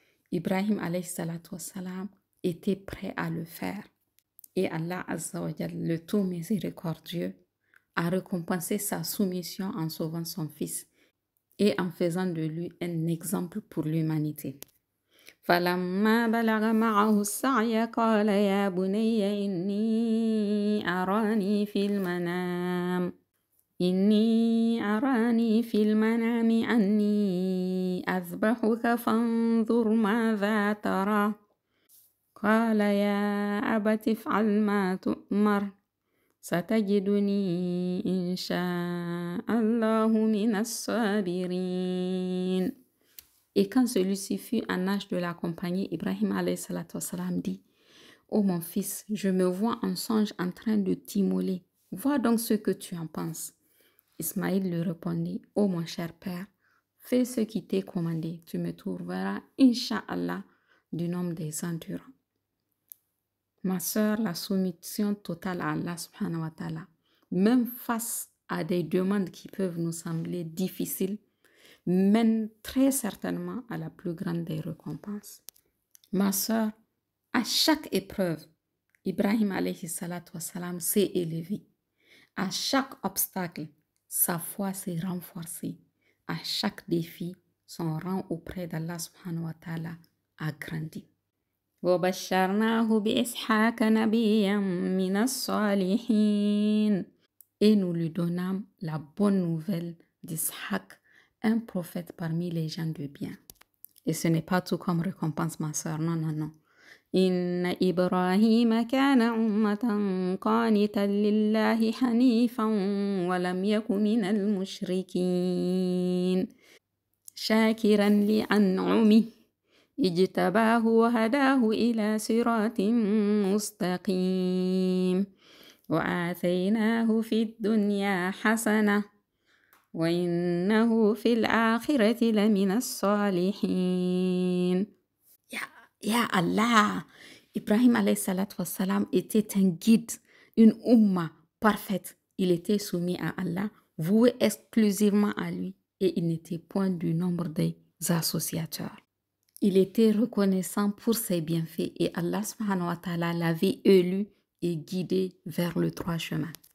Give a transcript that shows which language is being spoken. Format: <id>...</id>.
<fr>Ibrahim alayhi salatu wassalam était prêt à le faire. Et Allah Azza wa Jal, le tout miséricordieux, a récompensé sa soumission en sauvant son fils et en faisant de lui un exemple pour l'humanité.</fr> <ar>فلما بلغ معه السعي قال يا بني إني أراني في المنام أني أذبحك فانظر ماذا ترى قال يا أبت افعل ما تؤمر ستجدني إن شاء الله من الصابرين.</ar> <fr>Et quand celui-ci fut en âge de l'accompagner, Ibrahim alayhi salatu wassalam dit, ô mon fils, je me vois en songe en train de t'immoler. Vois donc ce que tu en penses. Ismaïl lui répondit, ô mon cher père, fais ce qui t'est commandé. Tu me trouveras, Inch'Allah, du nombre des endurants. Ma sœur, la soumission totale à Allah subhanahu wa ta'ala, même face à des demandes qui peuvent nous sembler difficiles, mène très certainement à la plus grande des récompenses. Ma sœur, à chaque épreuve, Ibrahim alayhi salatu wassalam s'est élevé. À chaque obstacle, sa foi s'est renforcée. À chaque défi, son rang auprès d'Allah subhanahu wa ta'ala a grandi.</fr> <ar>وبشرناه بإسحاق نبيا من الصالحين.</ar> <fr>Et nous lui donnâmes la bonne nouvelle d'Ishaq, un prophète parmi les gens de bien. Et ce n'est pas tout comme récompense, ma sœur, non, non, non.</fr> <ar>إن إبراهيم كان أمة قانتا لله حنيفا ولم يك من المشركين شاكرا لأنعمه اجتباه وهداه إلى صراط مستقيم وآتيناه في الدنيا حسنة وإنه في الآخرة لمن الصالحين.</ar> <fr>Ya Allah, Ibrahim alayhi salatu wassalam était un guide, une umma parfaite. Il était soumis à Allah, voué exclusivement à lui et il n'était point du nombre des associateurs. Il était reconnaissant pour ses bienfaits et Allah subhanahu wa ta'ala l'avait élu et guidé vers le droit chemin.</fr>